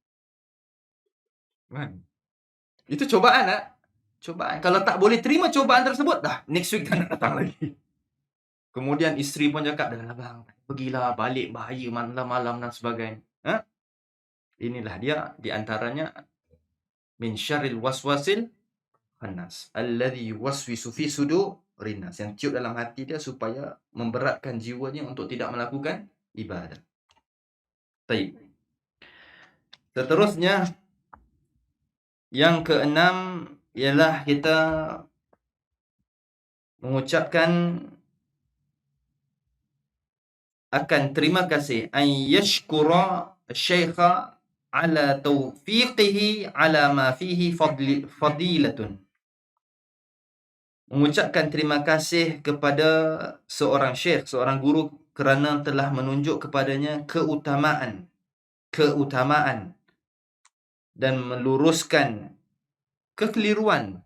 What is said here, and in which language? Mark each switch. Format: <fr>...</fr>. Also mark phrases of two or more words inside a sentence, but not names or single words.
<ms>Kan? Itu cobaan tak? Cobaan. Kalau tak boleh terima cobaan tersebut, dah</ms> <en>next week</en> <ms>tak nak datang lagi. Kemudian isteri pun cakap, dah abang, pergilah balik, bahaya malam-malam dan sebagainya. Inilah dia di antaranya</ms> <ar>من شر الوسواس الخناس الذي يوسوس في صدور الناس,</ar> <ms>yang tiup dalam hati dia supaya memberatkan jiwanya untuk tidak melakukan ibadah. Baik. Seterusnya yang keenam ialah kita mengucapkan akan terima kasih</ms> <ar>أن يشكر شيخه على توفيقه على ما فيه فضيلة.</ar> <ms>Mengucapkan terima kasih kepada seorang syekh, seorang guru kerana telah menunjuk kepadanya keutamaan dan meluruskan kekeliruan.</ms>